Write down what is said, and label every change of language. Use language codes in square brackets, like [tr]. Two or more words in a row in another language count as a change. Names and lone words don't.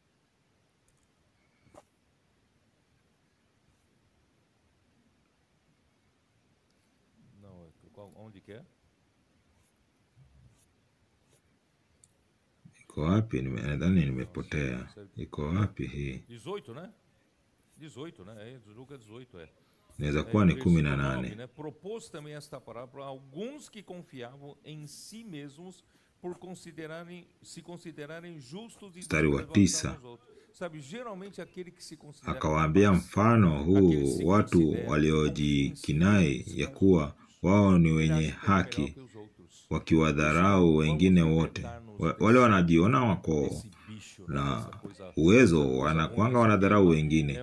[sw] Iko wapi? Nadhani nimepotea. Iko wapi hii? [pt] 18, né? Lucas 18 [sw] Inaweza kuwa ni 18. [pt] Propôs também esta parábola a alguns que confiavam em si mesmos por se considerarem justos e [sw] mstari wa 9. [pt] Sabe, geralmente aquele que se considera, [sw] akawaambia mfano huu watu waliojikinai ya kuwa wao ni wenye haki, wakiwadharau wengine wote. Wale wanajiona wako na uwezo, wanakuanga wanadharau wengine.